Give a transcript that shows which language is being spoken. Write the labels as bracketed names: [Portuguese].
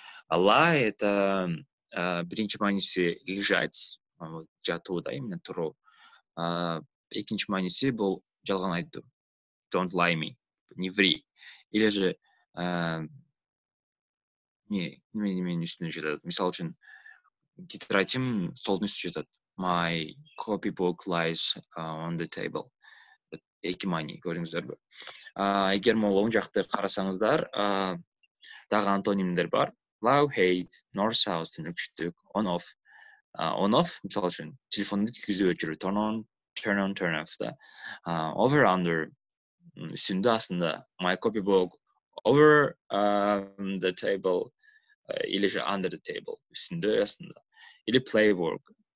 [Kyrgyz] Lie — это биринчи мааниси лежать, жатуу да, именно туруу. Экинчи мааниси бул жалган айтуу. [English] Don't lie me. [Russian] Не ври. Или же [Kyrgyz] неменин үстүнө жатат. Мисалы үчүн тетрадьим столдун үстүнө жатат. [English] My copybook lies on the table. [Kyrgyz] Эки маани көрдүңүздөрбү? Эгер могу оң жакты карасаңыздар, дагы антонимдер бар. [English] Love, hate, north, south, түнүкчүлүк, on off. [Kyrgyz] On off, мисалы үчүн телефонду күйгүзүп өчүрүү, [English] turn on, turn off [Kyrgyz] да. [English] Over, under, [Kyrgyz] үстүндө, астында. [English] My copybook over the table, или же under the table, [Kyrgyz] үстүндө, астында. [English] Или play, work.